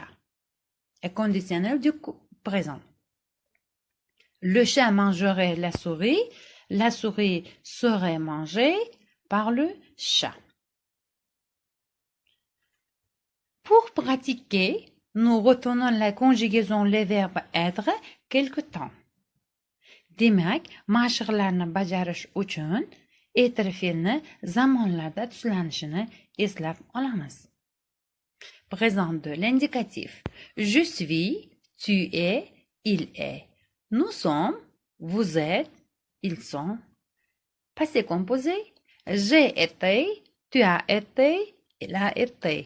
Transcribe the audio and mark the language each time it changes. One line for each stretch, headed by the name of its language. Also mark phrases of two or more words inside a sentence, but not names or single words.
French: Et conditionnel du présent. Le chat mangerait la souris serait mangée par le chat. Pour pratiquer, nous retenons la conjugaison les verbes être quelque temps.
Uzbek: Demak, mashqlarni bajarish uchun etir fe'lni zamonlarda tuslanishini eslab olamiz.
French: Présent de l'indicatif. Je suis, tu es, il est. Nous sommes, vous êtes, ils sont. Passé composé. J'ai été, tu as été, il a été.